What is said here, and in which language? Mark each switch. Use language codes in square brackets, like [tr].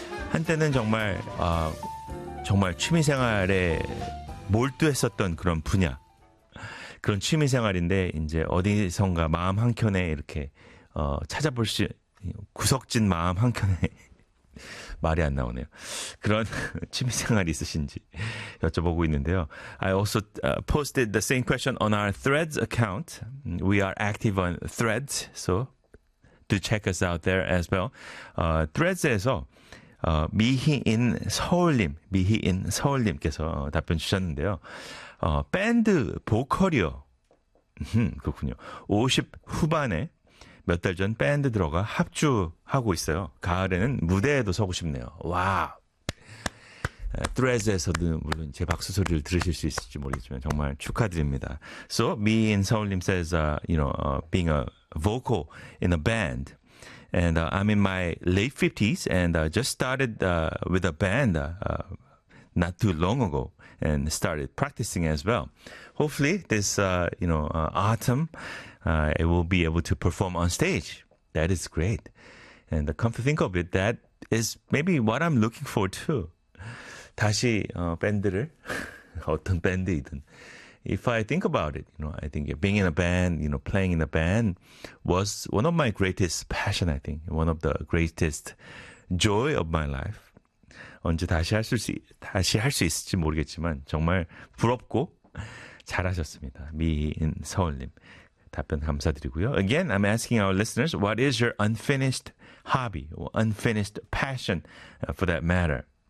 [ko] 한때는 정말 정말 취미생활에 몰두했었던 그런 분야, 그런 취미생활인데 이제 어디선가 마음 한켠에 이렇게 찾아볼 수 구석진 마음 한켠에 말이 안 나오네요. 그런 취미생활이 있으신지 여쭤보고 있는데요. [en] I also posted the same question on our Threads account. We are active on Threads, so do check us out there as well. [ko] Threads에서 미희인 서울님, 미희인 서울님께서 답변 주셨는데요. 밴드 보컬이요. 그렇군요. 50 후반에 몇 달 전 밴드 들어가 합주하고 있어요. 가을에는 무대에도 서고 싶네요. 와! Threads에서도 물론 제 박수 소리를 들으실 수 있을지 모르겠지만 정말 축하드립니다. [en] So, 미희인 서울님 says, being a vocal in a band, and I'm in my late 50s and just started with a band not too long ago and started practicing as well. Hopefully this autumn I will be able to perform on stage. That is great. And come to think of it, that is maybe what I'm looking for too. [ko] 다시 밴드를 어떤 밴드이든. [en] If I think about it, I think being in a band, playing in a band was one of my greatest passion, I think. One of the greatest joy of my life. [ko] 언제 다시 할 수 있을지 모르겠지만 정말 부럽고 잘하셨습니다. 미인 서울님 답변 감사드리고요. [en] Again, I'm asking our listeners, what is your unfinished hobby or unfinished passion for that matter?